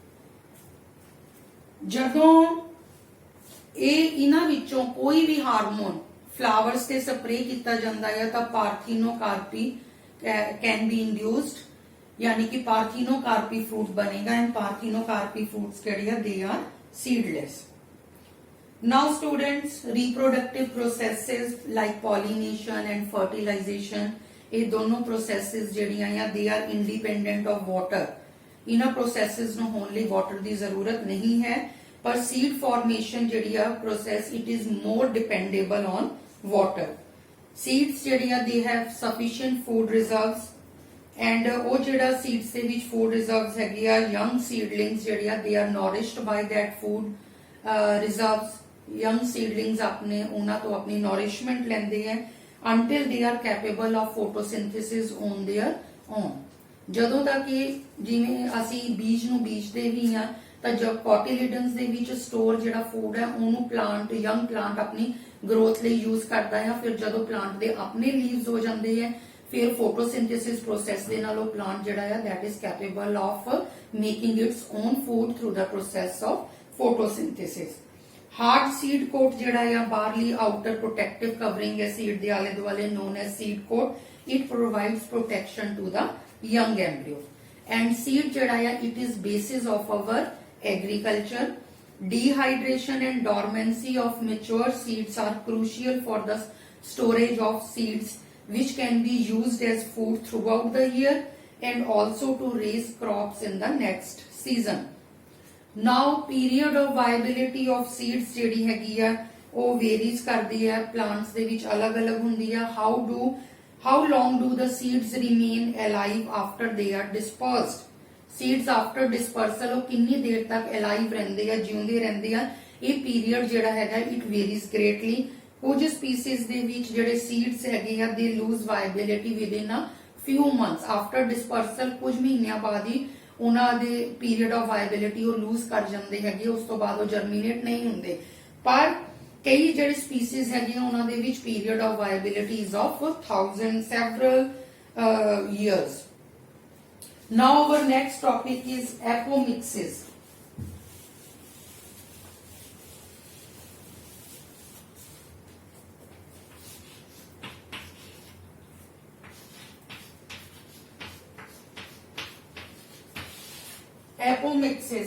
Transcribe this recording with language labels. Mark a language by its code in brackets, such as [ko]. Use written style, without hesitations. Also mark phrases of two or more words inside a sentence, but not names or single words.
[pa] ਜਦੋਂ ਇਹਨਾਂ ਵਿੱਚੋਂ ਕੋਈ ਵੀ ਹਾਰਮੋਨ ਫਲਾਵਰਸ ਤੇ ਸਪਰੇ ਕੀਤਾ ਜਾਂਦਾ ਹੈ ਤਾਂ [en] parthenocarpy can be induced [pa] ਯਾਨੀ ਕਿ [en] parthenocarpy fruit [pa] ਬਣੇਗਾ [en] and parthenocarpy fruits [pa] ਕਿਹੜੇ ਆ [en] they are seedless. Now students, reproductive processes like pollination and fertilization [pa] ਇਹ ਦੋਨੋਂ [en] processes [pa] ਜਿਹੜੀਆਂ ਆ [en] they are independent of water। [pa] ਇਹਨਾਂ processes ਨੂੰ ਹੋਣ ਲਈ water ਦੀ ਜ਼ਰੂਰਤ ਨਹੀਂ ਹੈ ਪਰ [en] seed formation [pa] ਜਿਹੜੀ ਆ [en] process it is more dependable on water। seeds [pa] ਜਿਹੜੀ ਆ [en] they have sufficient food reserves and [pa] ਉਹ ਜਿਹੜਾ [en] seeds [pa] ਦੇ ਵਿੱਚ [en] food reserves [pa] ਹੈਗੇ ਆ [en] young seedlings [pa] ਜਿਹੜੇ ਆ [en] they are nourished by that food reserves। young seedlings [pa] ਆਪਣੇ ਉਹਨਾਂ ਤੋਂ ਆਪਣੀ [en] nourishment [pa] ਲੈਂਦੇ ਹੈ [en] until they are capable of photosynthesis on their own। [pa] ਜਦੋਂ ਤੱਕ ਇਹ ਜਿਵੇਂ ਅਸੀਂ ਬੀਜ ਨੂੰ ਬੀਜਦੇ ਵੀ ਆ ਤਾਂ ਜਦ ਕੋਟਿਲਿਡਨਸ ਦੇ ਵਿੱਚ ਸਟੋਰ ਜਿਹੜਾ ਫੂਡ ਹੈ ਉਹਨੂੰ [en] plant young plant [pa] ਆਪਣੀ ਗਰੋਥ ਲਈ ਯੂਜ਼ ਕਰਦਾ ਹੈ। ਫਿਰ ਜਦੋਂ ਪਲਾਂਟ ਦੇ ਆਪਣੇ ਲੀਵਸ ਹੋ ਜਾਂਦੇ ਹੈ ਫਿਰ [en] photosynthesis process [pa] ਦੇ ਨਾਲ ਉਹ ਪਲਾਂਟ ਜਿਹੜਾ ਹੈ [en] that is capable of making its own food through the process of photosynthesis। hard seed coat [pa] ਜਿਹੜਾ ਆ ਬਾਹਰਲੀ [en] outer protective covering [pa] ਹੈ ਸੀਡ ਦੇ ਆਲੇ ਦੁਆਲੇ [en] known as seed coat। it provides protection to the young embryo and seed [pa] ਜਿਹੜਾ ਆ [en] it is basis of our agriculture Dehydration and dormancy of mature seeds are crucial for the storage of seeds, which can be used as food throughout the year and also to raise crops in the next season. Now period of viability of seeds [pa] ਜਿਹੜੀ ਹੈਗੀ ਆ ਉਹ varies ਕਰਦੀ ਹੈ plants ਦੇ ਵਿੱਚ ਅਲੱਗ-ਅਲੱਗ ਹੁੰਦੀ ਆ. [en] How long do the seeds remain alive after they are dispersed? Seeds after dispersal [pa] ਉਹ ਕਿੰਨੀ ਦੇਰ ਤੱਕ alive ਰਹਿੰਦੇ ਆ, ਜਿਉਂਦੇ ਰਹਿੰਦੇ ਆ, ਇਹ period ਜਿਹੜਾ ਹੈਗਾ [en] it varies greatly. ਕੁਝ species [pa] ਦੇ ਵਿੱਚ ਜਿਹੜੇ [en] seeds [pa] ਹੈਗੇ ਆ [en] they lose viability within a few months after dispersal. [pa] ਕੁਝ ਮਹੀਨਿਆਂ ਬਾਅਦ ਹੀ ਉਹਨਾਂ ਦੇ [en] period of viability [pa] ਉਹ lose ਕਰ ਜਾਂਦੇ ਹੈਗੇ, ਉਸ ਤੋਂ ਬਾਅਦ ਉਹ germinate ਨਹੀਂ ਹੁੰਦੇ. ਪਰ ਕਈ ਜਿਹੜੇ species ਹੈਗੇ ਉਹਨਾਂ ਦੇ ਵਿੱਚ [en] period of viability is of several years. Now our next topic is apomixis. Apomixis.